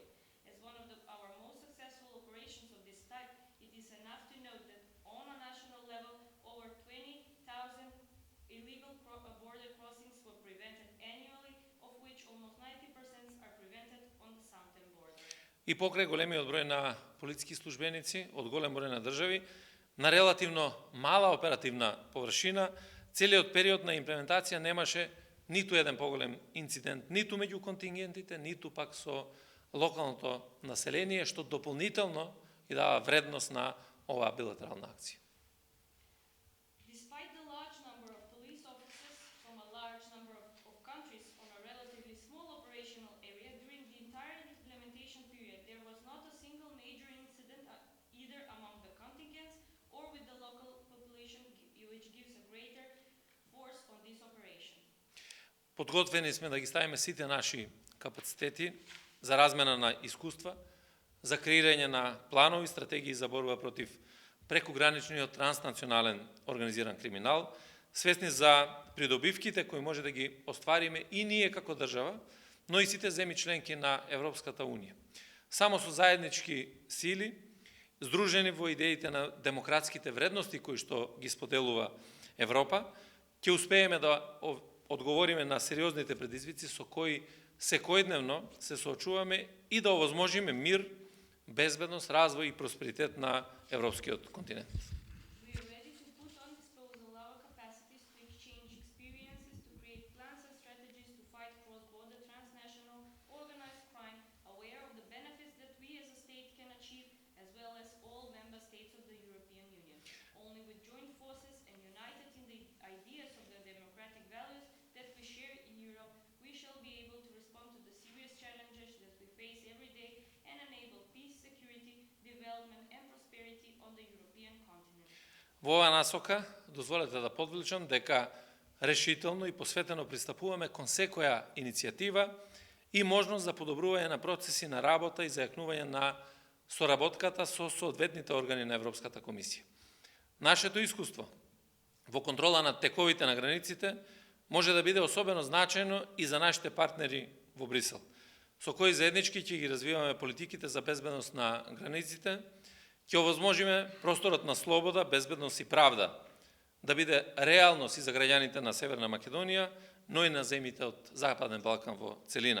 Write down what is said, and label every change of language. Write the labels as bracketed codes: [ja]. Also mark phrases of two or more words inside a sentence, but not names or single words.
[en] As one of our most successful operations of this type, it is enough to note that on a national level, over 20,000 illegal border crossings were prevented annually, of which almost 90% are prevented on the southern border. [mk] И покрај големиот број на полициски службеници од голем број на држави, на релативно мала оперативна површина, целиот период на имплементација немаше ниту еден поголем инцидент, ниту меѓу контингентите, ниту пак со локалното население, што дополнително и дава вредност на оваа билатерална акција. [en] Despite the large number of police officers from a large number of countries on a relatively small operational area, during the entire implementation period, there was not a single major incident either among the contingents or with the local population, which gives a greater force on this operation. [mk] Подготвени сме да ги ставиме сите наши капацитети за размена на искуства, за креирање на планови стратегии за борба против прекограничниот транснационален организиран криминал, свесни за придобивките кои може да ги оствариме и ние како држава, но и сите земји членки на Европската унија. Само со заеднички сили, здружени во идеите на демократските вредности кои што ги споделува Европа, ќе успееме да одговориме на сериозните предизвици со кои секојдневно се соочуваме и да овозможиме мир, безбедност, развој и просперитет на европскиот континент. [en] We are ready to put on disposal our capacities to exchange experiences, to create plans and strategies to fight cross-border transnational organized crime, aware of the benefits that we as a state can achieve, as well as all member states of the European Union. Only with joint forces and united in the ideas of the democratic values that we share in Europe, we shall be able to respond to the serious challenges that we face every day and enable peace, security, development and prosperity on the European continent. [mk] Во оваа насока, дозволете да подвлечам дека решително и посветено пристапуваме кон секоја иницијатива и можност за подобрување на процеси на работа и зајакнување на соработката со соодветните органи на Европската комисија. Нашето искуство во контрола на тековите на границите може да биде особено значајно и за нашите партнери во Брисел, со кои заеднички ќе ги развиваме политиките за безбедност на границите, ќе овозможиме просторот на слобода, безбедност и правда да биде реалност и за граѓаните на Северна Македонија, но и на земјите од Западен Балкан во целина.